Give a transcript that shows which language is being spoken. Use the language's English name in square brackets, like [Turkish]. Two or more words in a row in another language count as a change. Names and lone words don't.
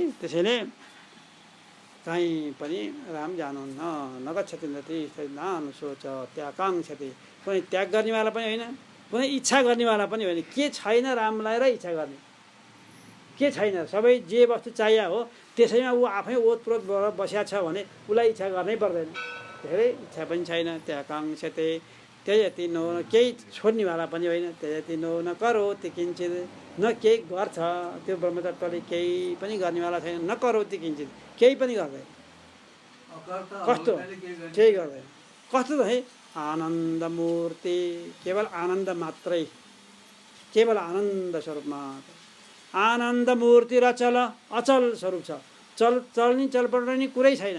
[Nepali] त्यसैले कहीँ पनि राम जानुहुन्न, [Sanskrit] नगच्छति नानुशोच त्याकाङ्क्षति, [Nepali] कुनै त्याग गर्नेवाला पनि होइन, कुनै इच्छा गर्नेवाला पनि होइन। के छैन रामलाई र इच्छा गर्ने के छैन? सबै जे वस्तु चाहिए हो त्यसैमा ऊ आफै ओतप्रोत भएर बसिया छ भने उसलाई इच्छा गर्नै पर्दैन। धेरै इच्छा पनि छैन। [Sanskrit] त्याकाङ्क्षते त्यजति नो, [Nepali] केही छोड्नेवाला पनि होइन। [Sanskrit] त्यजति नो न करोति किञ्चित्, [Nepali] न केही गर्छ त्यो ब्रह्मतत्त्वले, केही पनि गर्नेवाला छैन। [Sanskrit] न करोति किञ्चित्, [Nepali] केही पनि गर्दैन। कस्तो? केही गर्दैन। कस्तो त है? आनन्द मूर्ति, केवल आनन्द मात्रै, केवल आनन्द स्वरूप मात्र। आनन्द मूर्ति र अचल स्वरूप छ। चल्ने चलपल्ने कुरै छैन।